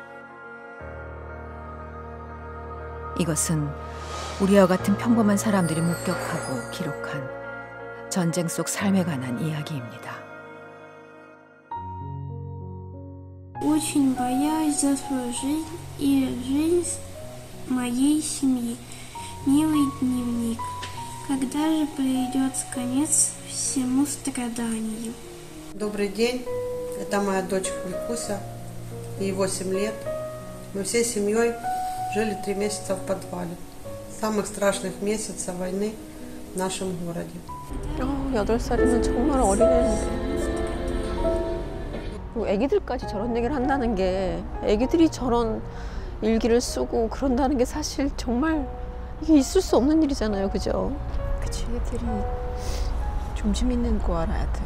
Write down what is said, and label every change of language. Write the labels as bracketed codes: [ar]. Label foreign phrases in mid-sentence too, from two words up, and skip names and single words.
[ko] 이것은 우리와 같은 평범한 사람들이 목격하고 기록한 전쟁 속 삶에 관한 이야기입니다. [ru] Очень боялась за свою жизнь и жизнь моей семьи. Милый дневник. Когда же придет конец всему страданию? Добрый день. Это моя дочь Викуся. Ей 8 лет. Мы всей семьей жили 3 месяца в подвале. Самых страшных месяцев войны в нашем городе. [ko] 8살이면 정말 어린애인데. 그리고 애기들까지 저런 얘기를 한다는 게, 애기들이 저런 일기를 쓰고 그런다는 게 사실 정말 이게 있을 수 없는 일이잖아요, 그죠? 그치, 애들이 좀 재밌는 거 알아야 돼요.